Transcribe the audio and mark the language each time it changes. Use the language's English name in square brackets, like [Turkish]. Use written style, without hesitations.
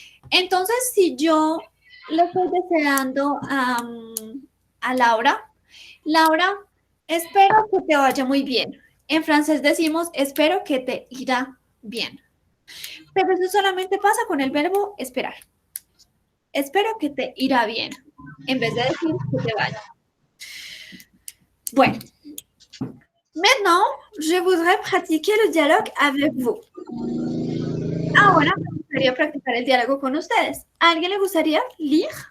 [Spanish] Entonces, si yo le estoy deseando a Laura, Laura, espero que te vaya muy bien. En francés decimos, espero que te irá bien. Pero eso solamente pasa con el verbo esperar. Espero que te irá bien, en vez de decir que te vaya. Bueno. [French] Maintenant, je voudrais pratiquer le dialogue avec vous. [Spanish] Ahora me gustaría practicar el diálogo con ustedes. ¿A alguien le gustaría leer?